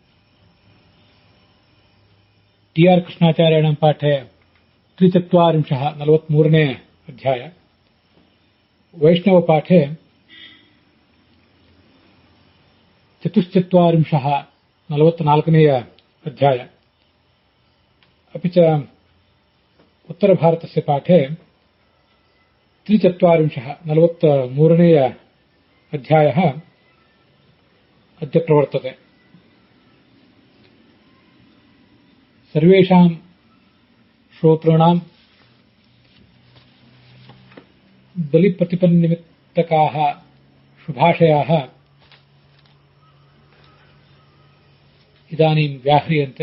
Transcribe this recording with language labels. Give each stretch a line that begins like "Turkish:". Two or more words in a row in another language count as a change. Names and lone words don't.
Sanskrit: ಟಿ ಆರ್ ಕೃಷ್ಣಾಚಾರ್ಯಾಣಾಂ ಪಾಠೆ 43ನೇ ಅಧ್ಯಾಯ, ವೈಷ್ಣವ ಪಾಠೆ 44ನೇ ಅಧ್ಯಾಯ, अपि च उत्तरभारतस्य पाठे 43ನೇ अध्यायः अद्य प्रवर्तते. सर्वेषां श्रोतॄणां बलिप्रतिपन्निमित्तकाः शुभाशयाः इदानीं व्याह्रियन्ते.